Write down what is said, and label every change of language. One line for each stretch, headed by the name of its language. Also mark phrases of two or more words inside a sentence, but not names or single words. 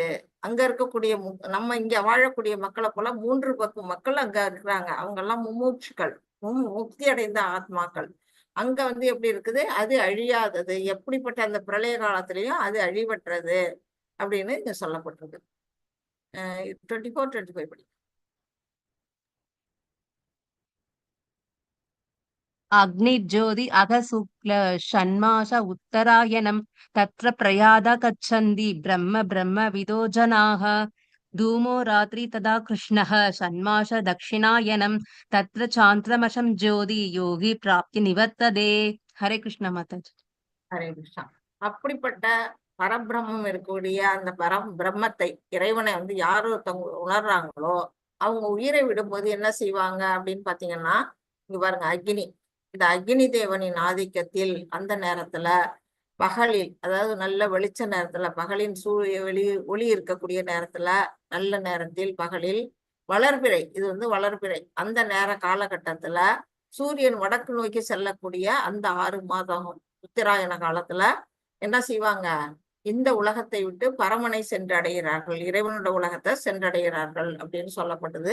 Tamil: அங்க இருக்கக்கூடிய நம்ம இங்க வாழக்கூடிய மக்களை போல 3 பங்கு மக்கள் அங்க இருக்கிறாங்க. அவங்க எல்லாம் மும்மூட்சுக்கள், முக்தி அடைந்த ஆத்மாக்கள். அங்க வந்து எப்படி இருக்குது, அது அழியாதது. எப்படிப்பட்ட அந்த பிரளய காலத்திலையும் அது அழிவற்றது அப்படின்னு இங்க சொல்லப்பட்டிருக்கு. 24, 25 படி.
Sanskrit: अग्निज्योति अघशुक्ल षण्मास उत्तरायणं तत्र प्रयादा गच्छन्ति ब्रह्म ब्रह्मविदो जनाः. धूमो रात्रि तदा कृष्णः षण्मास दक्षिणायनं तत्र चान्द्रमशं ज्योति योगी प्राप्य निवर्तते.
Hindi: हरे कृष्ण माताजी.
Tamil: ஹரே கிருஷ்ணா. அப்படிப்பட்ட பரபிரம்மம் இருக்கக்கூடிய அந்த பிரம்மத்தை, இறைவனை வந்து யார் ஒருத்தவங்க உணர்றாங்களோ அவங்க உயிரை விடும்போது என்ன செய்வாங்க அப்படின்னு பாத்தீங்கன்னா, இங்க பாருங்க அக்னி, இந்த அக்னி தேவனின் ஆதிக்கத்தில் அந்த நேரத்துல பகலில், அதாவது நல்ல வெளிச்ச நேரத்துல, பகலின் சூரிய ஒளி இருக்கக்கூடிய நேரத்துல, நல்ல நேரத்தில் பகலில் வளர்பிறை, இது வந்து வளர்பிறை, அந்த நேர காலகட்டத்துல சூரியன் வடக்கு நோக்கி செல்லக்கூடிய அந்த 6 மாதம் உத்தராயண காலத்துல என்ன செய்வாங்க, இந்த உலகத்தை விட்டு பரமனை சென்றடைகிறார்கள், இறைவனோட உலகத்தை சென்றடைகிறார்கள் அப்படின்னு சொல்லப்பட்டது.